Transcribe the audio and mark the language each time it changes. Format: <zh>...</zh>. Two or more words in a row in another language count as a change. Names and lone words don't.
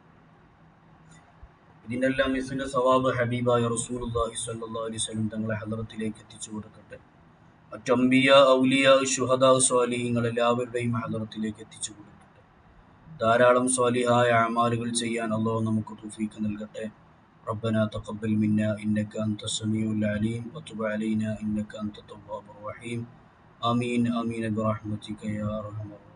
<ml>ഇതിനെല്ലാം ഇതിന്റെ സവാബ് ഹബീബായ</ml> <ar>رسول الله صلى الله عليه وسلم</ar> <ml>തങ്ങളെ ഹദ്റത്തിലേക്ക് എത്തിച്ചു കൊടുക്കട്ടെ. മറ്റു അംബിയ, ഔലിയ, ശുഹദാ, സ്വാലിഹീങ്ങൾ എല്ലാവരുടെയും ഹദ്റത്തിലേക്ക് എത്തിച്ചു കൊടുക്കട്ടെ. ധാരാളം സ്വാലിഹായ അമാലുകൾ ചെയ്യാൻ അല്ലാഹു നമുക്ക് തൗഫീഖ് നൽകട്ടെ.</ml> <ar>ربنا تقبل منا إنك أنت السميع العليم وتب علينا إنك أنت التواب الرحيم. آمين آمين برحمتك يا أرحم الراحمين.</ar>